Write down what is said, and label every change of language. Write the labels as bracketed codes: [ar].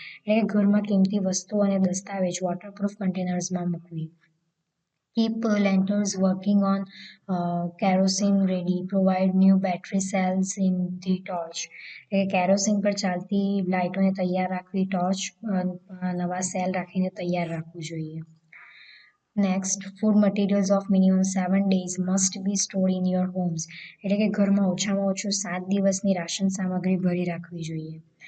[gu] એટલે કે ઘરમાં કિંમતી વસ્તુઓ અને દસ્તાવેજ વોટરપ્રૂફ કન્ટેનર્સમાં મૂકવી. [en] Keep lanterns working on kerosene ready. Provide new battery cells in the torch. [gu] એટલે કેરોસીન પર ચાલતી લાઇટોને તૈયાર રાખવી, ટોર્ચ નવા સેલ રાખીને તૈયાર રાખવું જોઈએ. [en] Next, food materials of minimum 7 days must be stored in your homes. [gu] એટલે કે ઘરમાં ઓછામાં ઓછું 7 દિવસની રાશન સામગ્રી ભરી રાખવી જોઈએ.